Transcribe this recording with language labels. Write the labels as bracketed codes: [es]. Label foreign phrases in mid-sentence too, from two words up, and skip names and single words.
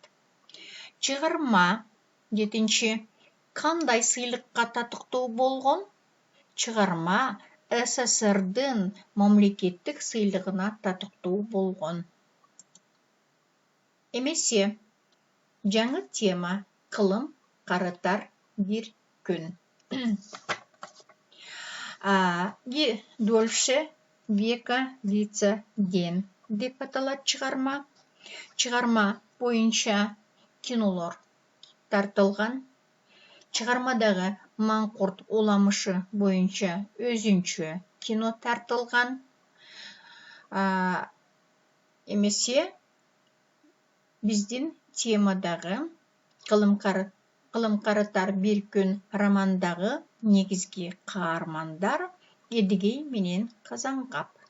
[ky] Чыгарма, жетинчи, кандай сыйлыкка татыктуу болгон? Чыгарма СССРдын мамлекеттик сыйлыгына татыктуу болгон. Эмесе, жаңы тема Кылым карытар бир күн. И дольше века длится день деп аталат чыгарма. Чыгарма боюнча кинолор тартылган. Чыгармадагы Маңкурт уламышы боюнча өзүнчө кино тартылган. Эмесе, биздин темадагы Кылым карытар бир күн романдагы негизги каармандар Эдигей менен Казангап.